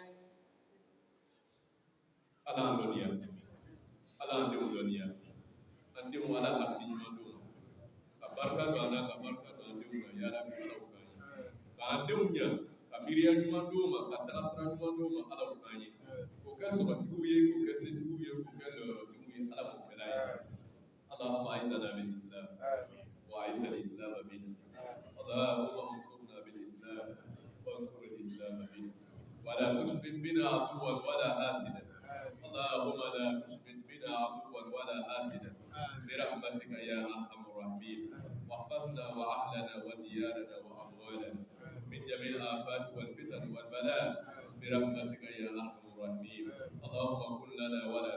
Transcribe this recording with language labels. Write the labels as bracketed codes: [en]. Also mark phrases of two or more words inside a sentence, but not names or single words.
[bm] ala an dɔnniya ala an denw dɔnniya an denw ala hakili ɲuman d'u ma ka barika don an na ka barika don an denw na yarabi alaw k'an ye k'an denw ɲa ka miiriya ɲuman d'u ma ka taga sira ɲuman d'u ma alaw k'an ye k'o kɛ sɔrɔtigiw ye k'o kɛ setigiw ye k'o kɛ lɔyɔrɔtigiw ye ala k'o kɛla ye [ar] اللهم اعزنا بالاسلام واعز الاسلام بنا اللهم انصرنا بالاسلام وانصر الاسلام بنا ولا تشمت بنا عدوا ولا حاسدا اللهم لا تشمت بنا عدوا ولا حاسدا برحمتك يا ارحم الراحمين واحفظنا واهلنا وديارنا واموالنا من جميع الافات والفتن والبلاء برحمتك يا ارحم الراحمين اللهم كن لنا ولا